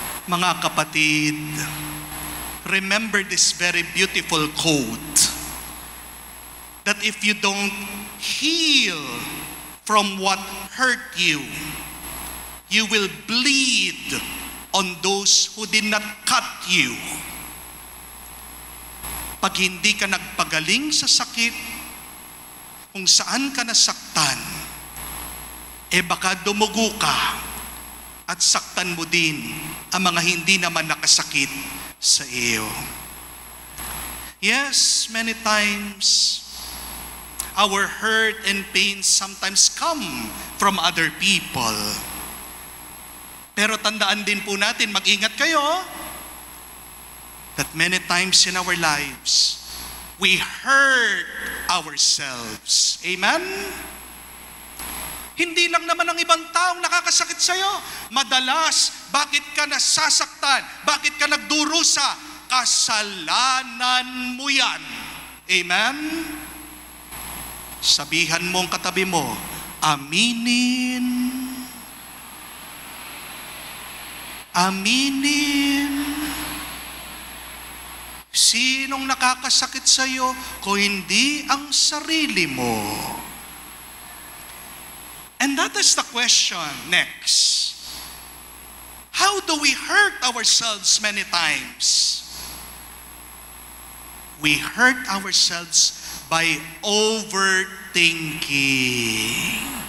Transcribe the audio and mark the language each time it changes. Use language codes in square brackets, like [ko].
[tl] Mga kapatid, [en] remember this very beautiful quote, that if you don't heal from what hurt you, you will bleed on those who did not cut you. [tl] Pag hindi ka nagpagaling sa sakit, kung saan ka nasaktan, baka dumugo ka at saktan mo din ang mga hindi naman nakasakit sa iyo. [en] Yes, many times, our hurt and pain sometimes come from other people. [tl] Pero tandaan din po natin, mag-ingat kayo, [en] that many times in our lives, we hurt ourselves. Amen? [tl] Hindi lang naman ang ibang taong nakakasakit sa'yo. Madalas, bakit ka nasasaktan? Bakit ka nagdurusa? Kasalanan mo yan. Amen? Sabihan mo ang katabi mo, aminin. Aminin. Sinong nakakasakit sa'yo kung hindi ang sarili mo? [en] And that is the question next. How do we hurt ourselves many times? We hurt ourselves by overthinking.